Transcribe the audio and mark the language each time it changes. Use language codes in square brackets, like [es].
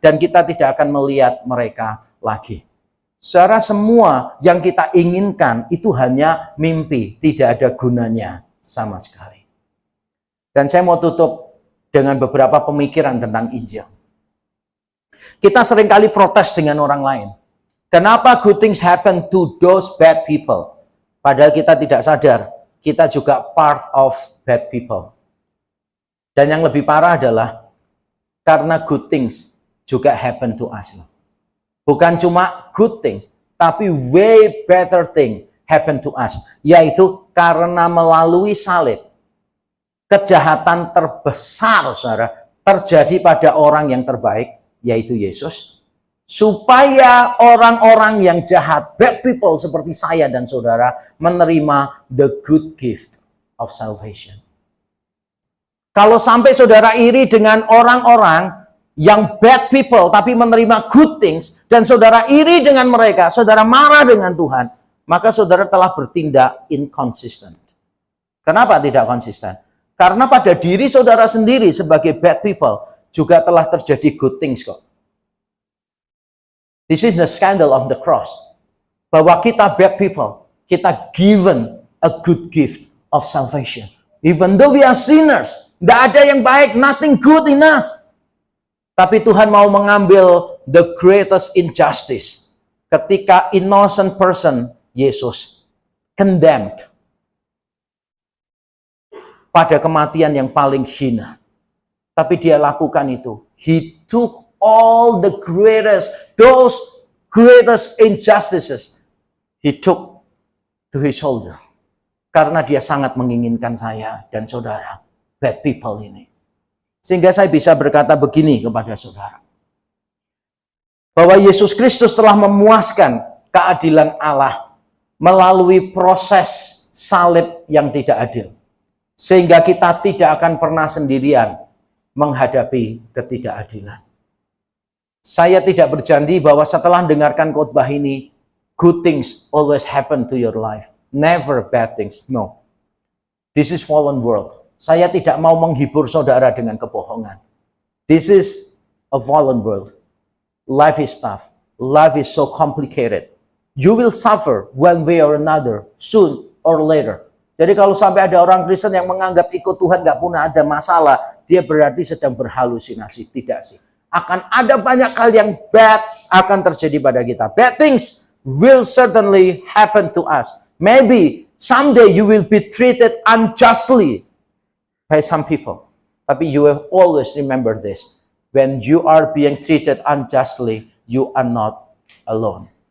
[id] Dan kita tidak akan melihat mereka lagi. Saudara, semua yang kita inginkan itu hanya mimpi. Tidak ada gunanya sama sekali. Dan saya mau tutup dengan beberapa pemikiran tentang Injil. Kita seringkali protes dengan orang lain. Kenapa [en] good things happen to those bad people? [id] Padahal kita tidak sadar, kita juga [en] part of bad people. [id] Dan yang lebih parah adalah, karena [en] good things [id] juga [en] happen to us. [id] Bukan cuma [en] good things, tapi way better thing happen to us. [id] Yaitu karena melalui salib, kejahatan terbesar, saudara, terjadi pada orang yang terbaik, yaitu Yesus. Supaya orang-orang yang jahat, [en] bad people [id] seperti saya dan saudara, menerima [en] the good gift of salvation. [id] Kalau sampai saudara iri dengan orang-orang yang [en] bad people, [id] tapi menerima [en] good things, [id] dan saudara iri dengan mereka, saudara marah dengan Tuhan, maka saudara telah bertindak inconsistent. Kenapa tidak konsisten? Karena pada diri saudara sendiri sebagai [en] bad people [id] juga telah terjadi [en] good things [id] kok. [en] This is the scandal of the cross. [id] Bahwa kita [en] bad people, kita given a good gift of salvation. Even though we are sinners, [id] tidak ada yang baik, [en] nothing good in us. [id] Tapi Tuhan mau mengambil [en] the greatest injustice. Ketika innocent person, Yesus, condemned. [id] Pada kematian yang paling hina. Tapi dia lakukan itu. [en] He took all the those greatest injustices. He took to his shoulder. [id] Karena dia sangat menginginkan saya dan saudara, [en] bad people [id] ini. Sehingga saya bisa berkata begini kepada saudara. Bahwa Yesus Kristus telah memuaskan keadilan Allah melalui proses salib yang tidak adil. Sehingga kita tidak akan pernah sendirian menghadapi ketidakadilan. Saya tidak berjanji bahwa setelah mendengarkan khotbah ini, [en] good things always happen to your life. Never bad things, no. This is fallen world. [id] Saya tidak mau menghibur saudara dengan kebohongan. [en] This is a fallen world. Life is tough. Life is so complicated. You will suffer one way or another, soon or later. [id] Jadi kalau sampai ada orang Kristen yang menganggap ikut Tuhan nggak pernah ada masalah, dia berarti sedang berhalusinasi. Tidak sih. Akan ada banyak hal yang bad akan terjadi pada kita. [en] Bad things will certainly happen to us. Maybe someday you will be treated unjustly by some people. Tapi you will always remember this. When you are being treated unjustly, you are not alone.